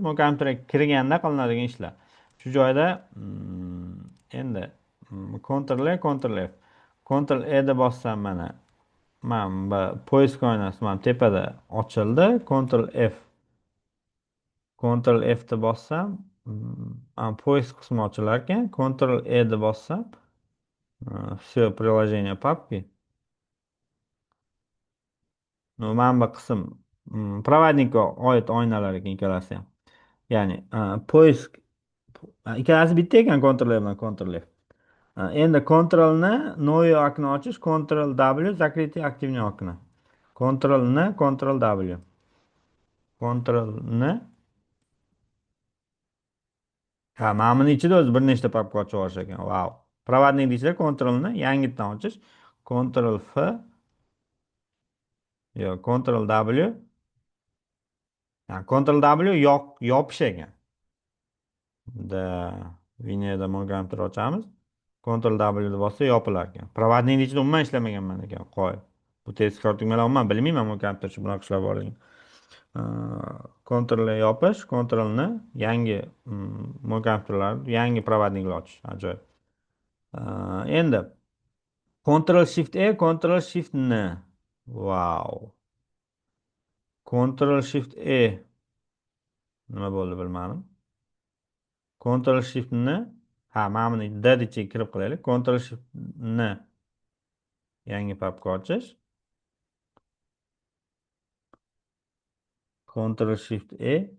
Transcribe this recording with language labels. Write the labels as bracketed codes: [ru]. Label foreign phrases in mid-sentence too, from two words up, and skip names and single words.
[uz] Mo'y kompyuterga kirganda qilinadigan ishlar. Shu joyda endi Ctrl E, Ctrl F. Ctrl E da bossam mana bu poisk oynasi mana tepada ochildi. Ctrl F. Ctrl F da bossam, poisk qismi ochilar ekan. Ctrl E da bossam, [ru] все приложение папки. [uz] No, mana bu qism provodnikka oid oynalar ekan ikkalasi ham. Ya'ni poisk ikkalasi bitta ekan, Ctrl E bilan Ctrl F. Endi Ctrl ni [ru] новое okno [uz] ochish, [ru] Ctrl W закрытие активное okno. [uz] Ctrl N, Ctrl W. Ctrl N. Ha, mana buni ichida o'zi bir nechta papka ochib olish ekan. Wow. Provodnik ichida Ctrl ni yangitdan ochish. Ctrl F. Yo, Ctrl W. Ha, Ctrl W yopish ekan. Vineda kompyuter ochamiz. Ctrl W ni bossa yopilar ekan. Provodnik ichida umuman ishlamaganman ekan. Qo'y. Bu tezkor tugmalar umuman bilmayman bu kompyuterchi bunaqa ishlar borligini. Ctrl E yopish, Ctrl ni yangi kompyuterlar, yangi provodniklar ochish. Ajoyib. Endi Ctrl Shift E, Ctrl Shift N. Wow. Ctrl Shift E. Nima bo'ldi bilmadim. Ctrl Shift N. Ha, mana buni D ichiga kirib qilaylik. Ctrl Shift N. Yangi papka ochish. Ctrl Shift E.